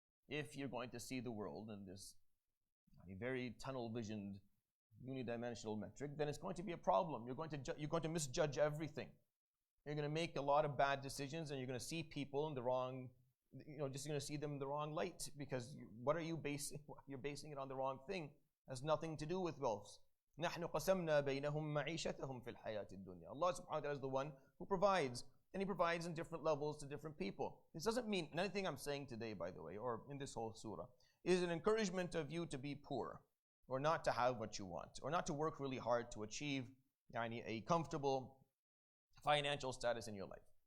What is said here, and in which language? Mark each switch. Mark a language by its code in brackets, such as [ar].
[en] If you're going to see the world in this very tunnel-visioned, unidimensional metric, then it's going to be a problem. You're going to misjudge everything. You're going to make a lot of bad decisions, and you're going to see people in the wrong, just going to see them in the wrong light, because what are you basing? You're basing it on the wrong thing. It has nothing to do with wealth. [ar] نحن قسمنا بينهم معيشتهم في الحياة الدنيا. [en] Allah subhanahu wa ta'ala is the one who provides, and He provides in different levels to different people. This doesn't mean, and anything I'm saying today, by the way, or in this whole surah, is an encouragement of you to be poor, or not to have what you want, or not to work really hard to achieve a comfortable financial status in your life.